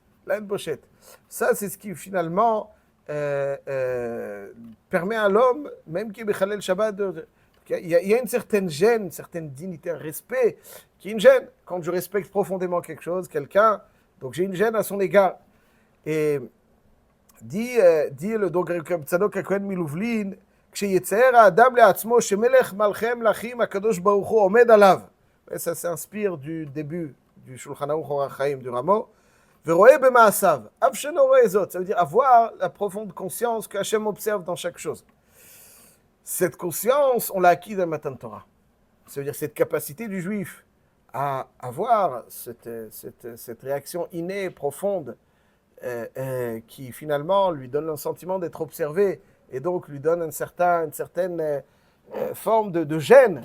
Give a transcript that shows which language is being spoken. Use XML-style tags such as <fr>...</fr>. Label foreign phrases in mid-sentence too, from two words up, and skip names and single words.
<fr>Ça, c'est ce qui, finalement, permet à l'homme, même qui est</fr> <he>מחלל שבת,</he> <fr>il y a une certaine gêne, une certaine dignité, un respect, qui est une gêne. Quand je respecte profondément quelque chose, quelqu'un, donc j'ai une gêne à son égard. Et dit donc Reb Tzadok HaKohen Milouvlin,</fr> <he>כשיצער האדם לעצמו שמלך מלכי מלכים הקדוש ברוך הוא עומד עליו.</he> <fr>Ça s'inspire du début du Shulchan Aruch Orach Chaim du Ramo.</fr> <he>ורואה במעשיו, אף שאינו רואה זאת.</he> <fr>Ça veut dire avoir la profonde conscience que Hachem observe dans chaque chose. Cette conscience, on l'a acquis dans le</fr> <he>מתן תורה.</he> <fr>Ça veut dire cette capacité du juif à avoir cette réaction innée, profonde, qui finalement lui donne un sentiment d'être observé et donc lui donne une certaine forme de gêne.</fr>